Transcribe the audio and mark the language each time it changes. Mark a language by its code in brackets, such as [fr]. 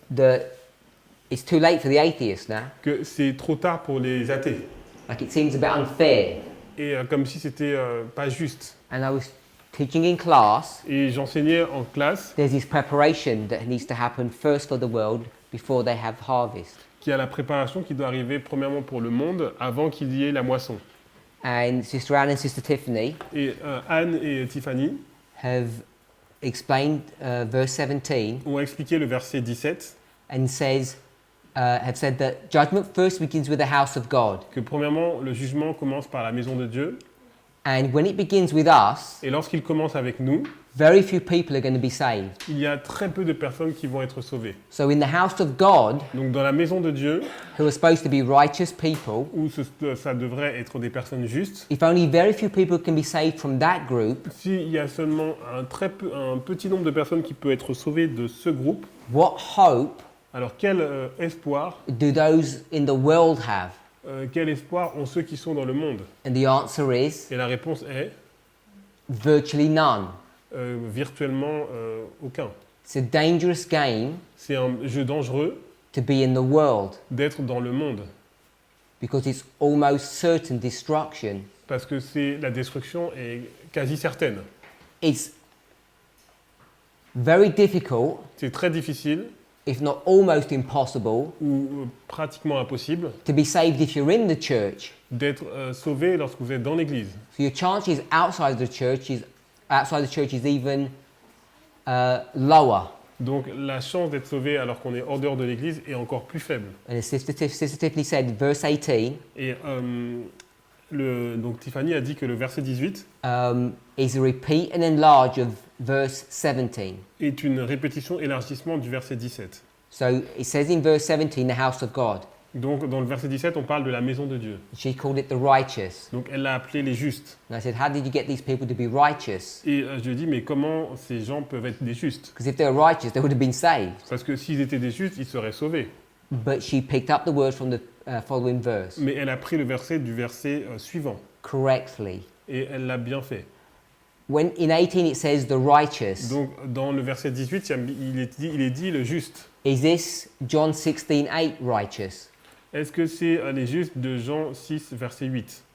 [en] that it's too late for the atheists now. [fr] que c'est trop tard pour les athées. [en] Like it seems a bit unfair. [fr] Et comme si c'était pas juste. [en] And I was teaching in class. [fr] Et j'enseignais en classe [en] There's this preparation that needs to happen first for the world before they have harvest. [fr] qu'il y a la préparation qui doit arriver premièrement pour le monde avant qu'il y ait la moisson. [en] And Sister Anne and Sister Tiffany [fr] Et Anne et Tiffany [en] have explained verse 17 [fr] ont expliqué le verset 17 [en] and have said that judgment first begins with the house of God. [fr] que premièrement le jugement commence par la maison de Dieu [en] And when it begins with us, [fr] et lorsqu'il commence avec nous, [en] very few people are going to be saved. [fr] il y a très peu de personnes qui vont être sauvées. [en] So in the house of God, [fr] Donc dans la maison de Dieu, [en] who are supposed to be righteous people, [fr] où ça devrait être des personnes justes, [en] if only very few people can be saved from that group, [fr] s'il y a seulement un petit nombre de personnes qui peuvent être sauvées de ce groupe, [en] what hope [fr] alors quel espoir, [en] do those in the world have? [fr] quel espoir ont ceux qui sont dans le monde? [en] And the answer is [fr] Et la réponse est [en] virtually none. [fr] virtuellement aucun. [en] It's a dangerous game [fr] C'est un jeu dangereux [en] to be in the world [fr] d'être dans le monde [en] because it's almost certain destruction. [fr] parce que la destruction est quasi certaine. [en] It's very difficult, [fr] C'est très difficile [en] if not almost impossible, [fr] ou pratiquement impossible [en] to be saved if you're in the church. [fr] d'être sauvé lorsque vous êtes dans l'église. [en] So your chances outside the church is even lower. [fr] Donc la chance d'être sauvé alors qu'on est hors dehors de l'église est encore plus faible. [en] And as Sister Tiffany said, verse 18 [fr] Et donc Tiffany a dit que le verset 18 [en] is a repeat and enlarge of verse 17. [fr] est une répétition élargissement du verset 17. [en] So it says in verse 17, the house of God. [fr] Donc dans le verset 17, on parle de la maison de Dieu. [en] She called it the righteous. [fr] Donc elle l'a appelé les justes. [en] And I said, how did you get these people to be righteous? [fr] Et je lui ai dit, mais comment ces gens peuvent être des justes? [en] Because if they were righteous, they would have been saved. [fr] Parce que s'ils étaient des justes, ils seraient sauvés. [en] But she picked up the word from the following verse [fr] Mais elle a pris le verset du verset suivant. [en] correctly. [fr] Et elle l'a bien fait. [en] When in 18 it says the righteous, [fr] Donc dans le verset 18, il est dit le juste. [en] is this John 16:8 righteous? [fr] Est-ce que c'est les justes de Jean 6, verset 8?